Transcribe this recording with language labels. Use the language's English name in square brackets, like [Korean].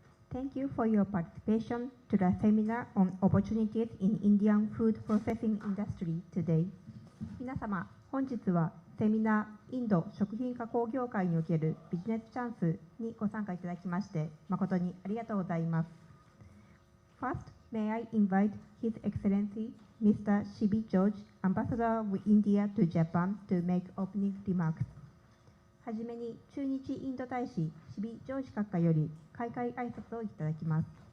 [English] Thank you for your participation to the seminar on opportunities in Indian food processing industry today. [Japanese] 皆様、本日はセミナーインド食品加工業界におけるビジネスチャンスにご参加いただきまして誠にありがとうございます。 [English] First, may I invite His Excellency Mr. Shibi George, Ambassador of India to Japan, to make opening remarks. [Japanese] はじめに駐日インド大使シビ・ジョージ閣下より開会挨拶をいただきます。